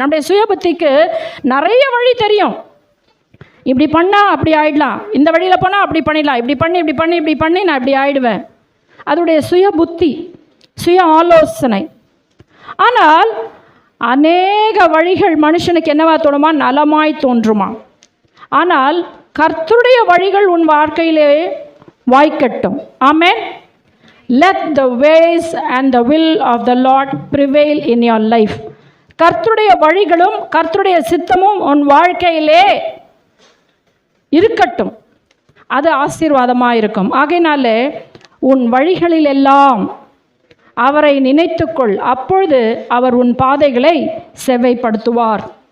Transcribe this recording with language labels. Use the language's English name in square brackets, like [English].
[Tamil] நம்முடைய சுய புத்திக்கு நிறைய வழி தெரியும். இப்படி பண்ணால் அப்படி ஆயிடலாம், இந்த வழியில் போனால் அப்படி பண்ணிடலாம், இப்படி பண்ணி நான் இப்படி ஆயிடுவேன். அதோடைய சுய புத்தி, சுய ஆலோசனை. ஆனால் அநேக வழிகள் மனுஷனுக்கு என்னவா தோணுமா? நலமாய் தோன்றுமா. ஆனால் கர்த்தருடைய வழிகள் உன் வாழ்க்கையிலே வாய்க்கட்டும். ஆமென். [English] Let the ways and the will of the Lord prevail in your life. [Tamil] கர்த்தருடைய வழிகளும் கர்த்தருடைய சித்தமும் உன் வாழ்க்கையிலே இருக்கட்டும். அது ஆசீர்வாதமாக இருக்கும். ஆகையினாலே உன் வழிகளில் எல்லாம் அவரை நினைத்துக்கொள், அப்பொழுது அவர் உன் பாதைகளை செவ்வைப்படுத்துவார்.